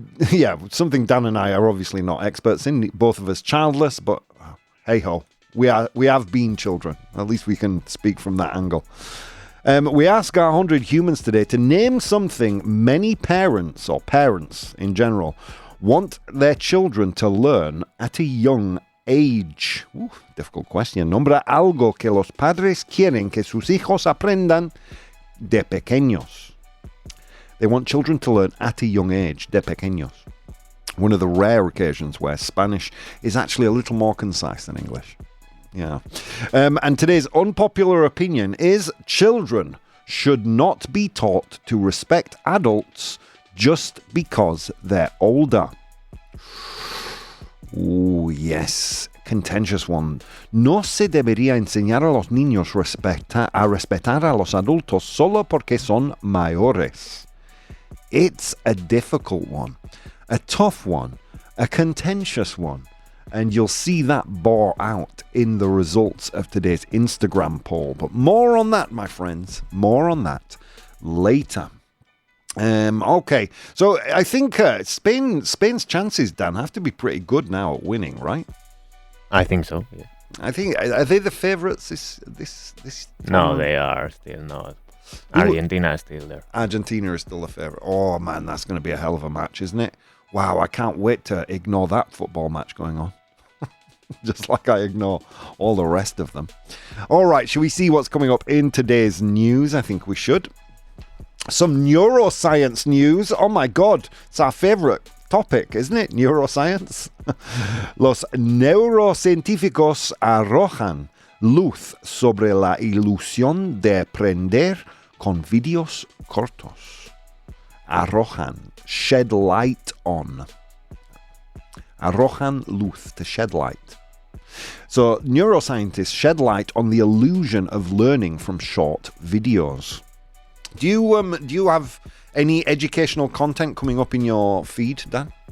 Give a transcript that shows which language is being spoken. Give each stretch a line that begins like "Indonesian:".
English: Yeah, something Dan and I are obviously not experts in. Both of us childless, but hey ho, we have been children. At least we can speak from that angle. We ask our 100 humans today to name something many parents, or parents in general, want their children to learn at a young age. Difficult question.
Spanish: Nombra algo que los padres quieren que sus hijos aprendan de pequeños.
English: They want children to learn at a young age,
Spanish: de pequeños.
English: One of the rare occasions where Spanish is actually a little more concise than English. Yeah. And today's unpopular opinion is children should not be taught to respect adults just because they're older. Oh, yes. Contentious one.
Spanish: No se debería enseñar a los niños a respetar a los adultos solo porque son mayores.
English: It's a difficult one, a tough one, a contentious one, and you'll see that bore out in the results of today's Instagram poll. But more on that, my friends, more on that later. Okay, so I think Spain's chances, Dan, have to be pretty good now at winning, right? I think so. Yeah. I think, are they the favourites this No, they are still not. Argentina is still there. Argentina is still the favourite. Oh man, that's going to be a hell of a match, isn't it? Wow, I can't wait to ignore that football match going on. Just like I ignore all the rest of them. All right, shall we see what's coming up in today's news? I think we should. Some neuroscience news. Oh my God, it's our favorite topic, isn't it? Neuroscience.
Spanish: Los neurocientíficos arrojan luz sobre la ilusión de aprender con vídeos cortos.
English: Arrojan, shed light on.
Spanish: Arrojan luz,
English: to shed light. So neuroscientists shed light on the illusion of learning from short videos. Do you have any educational content coming up in your feed, Dan?